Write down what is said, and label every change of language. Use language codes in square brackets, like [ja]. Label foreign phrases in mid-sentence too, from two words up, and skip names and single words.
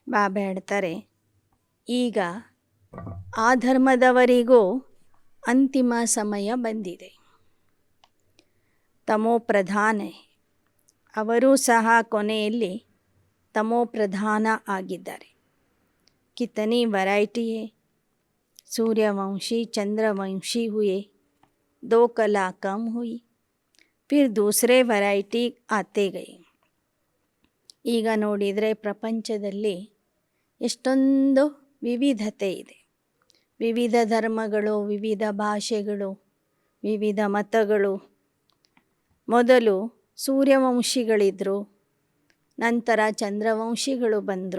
[kn] ಬಾಬಾ ಹೇಳ್ತಾರೆ, ಈಗ ಆ ಧರ್ಮದವರಿಗೂ ಅಂತಿಮ ಸಮಯ ಬಂದಿದೆ. ತಮೋ ಪ್ರಧಾನ, ಅವರೂ ಸಹ ಕೊನೆಯಲ್ಲಿ ತಮೋ ಪ್ರಧಾನ ಆಗಿದ್ದಾರೆ. [hi] कितनी वैरायटी है, सूर्यवंशी चंद्रवंशी हुए, 2 कला कम हुई, फिर दूसरे वैरायटी आते गए. [kn] ಈಗ ನೋಡಿದರೆ ಪ್ರಪಂಚದಲ್ಲಿ ಎಷ್ಟೊಂದು ವಿವಿಧತೆ ಇದೆ. ವಿವಿಧ ಧರ್ಮಗಳು, ವಿವಿಧ ಭಾಷೆಗಳು, ವಿವಿಧ ಮತಗಳು. ಮೊದಲು ಸೂರ್ಯವಂಶಿಗಳಿದ್ದರು, ನಂತರ ಚಂದ್ರವಂಶಿಗಳು ಬಂದರು.